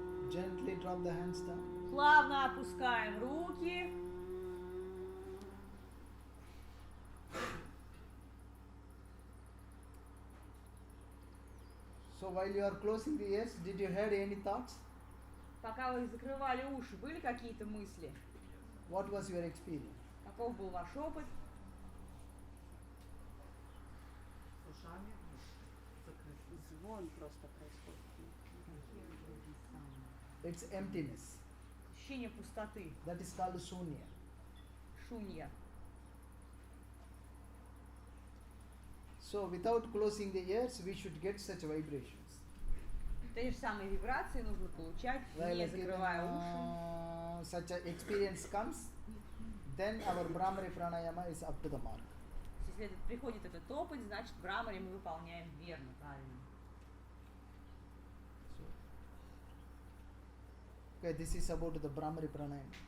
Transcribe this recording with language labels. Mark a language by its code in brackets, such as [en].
[en] Gently drop the hands down. [ru] Плавно опускаем руки. [en] So while you are closing the ears, did you have any thoughts? [ru] Пока вы закрывали уши, были какие-то мысли? [en] What was your experience? [ru] Каков был ваш опыт? Звон просто происходит. [en] It's emptiness. [ru] Ощущение пустоты. [en] That is called shunya. [ru] Шунья. [en] So without closing the ears, we should get such vibrations. [ru] Те же самые вибрации нужно получать, не закрывая уши. [en] Such an experience comes, then our Brahmari Pranayama is up to the mark. [ru] Если приходит этот опыт, значит брамари мы выполняем верно, правильно. [en] Okay, this is about the Brahmari Pranayama.